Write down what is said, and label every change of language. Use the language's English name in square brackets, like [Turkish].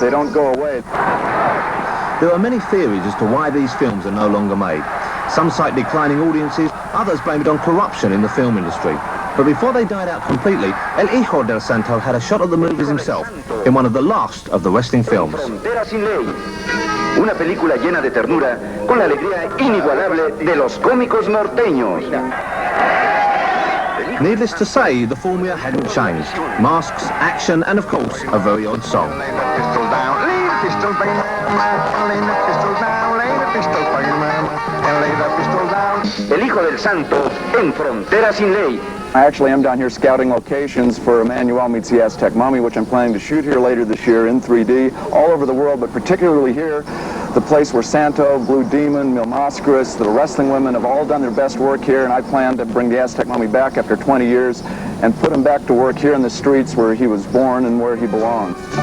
[English] They don't go away. There are many theories as to why these films are no longer made. Some cite declining audiences, others blame it on corruption in the film industry. But before they died out completely, El Hijo del Santo had a shot at the movies himself in one of the last of the wrestling films. [Spanish] Una película llena de ternura con la alegría inigualable de los cómicos norteños. [English] Needless to say, the formula hadn't changed. Masks, action, and of course, a very odd song. [Spanish] El Hijo del Santo en Frontera Sin Ley. [English] I actually am down here scouting locations for Emmanuel Meets the Aztec Mummy, which I'm planning to shoot here later this year in 3D, all over the world, but particularly here, the place where Santo, Blue Demon, Mil Mascaras, the wrestling women have all done their best work here, and I plan to bring the Aztec Mummy back after 20 years and put him back to work here in the streets where he was born and where he belongs.